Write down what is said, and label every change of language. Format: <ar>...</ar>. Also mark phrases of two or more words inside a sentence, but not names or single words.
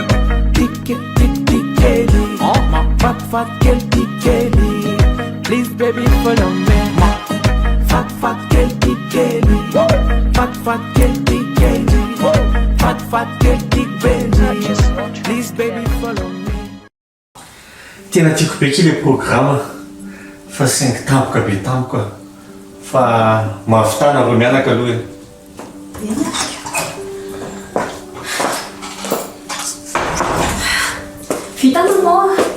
<en>Kelly, oh my fat girl, Kelly. Please, baby, follow me. My fat girl, Kelly. Fat girl, Kelly. Fat girl, Benji. Please, baby, follow me.</en> <mg>Tena tiako be kely programme fa 5 tampoka be tampoka fa mahavitana reo mianaka aloha. Vita maman.</mg>